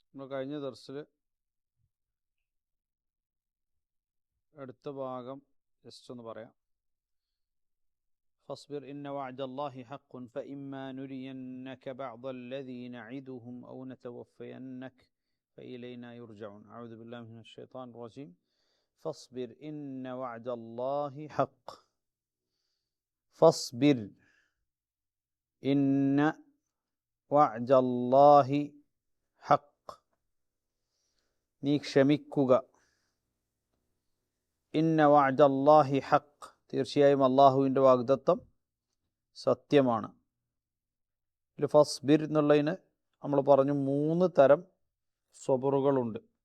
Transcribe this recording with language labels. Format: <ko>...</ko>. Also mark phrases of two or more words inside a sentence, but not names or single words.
<ml>നമ്മൾ കഴിഞ്ഞ ദർസിൽ അടുത്ത ഭാഗം ജസ്റ്റ് ഒന്ന് പറയാം.</ml> <ar>فاصبر إن وعد الله حق فإما نرينك بعض الذي نعدهم أو نتوفينك فإلينا يرجعون. أعوذ بالله من الشيطان الرجيم. فاصبر إن وعد الله حق. فاصبر إن وعد الله حق.</ar> <ml>നീ ക്ഷമിക്കുക.</ml> <ar>إن وعد الله حق.</ar> <ml>തീർച്ചയായും അള്ളാഹുവിൻ്റെ വാഗ്ദത്തം സത്യമാണ്. ഇതിൽ ഫസ്ബിർ എന്നുള്ളതിന് നമ്മൾ പറഞ്ഞു 3 തരം സ്വബറുകളുണ്ട്.</ml>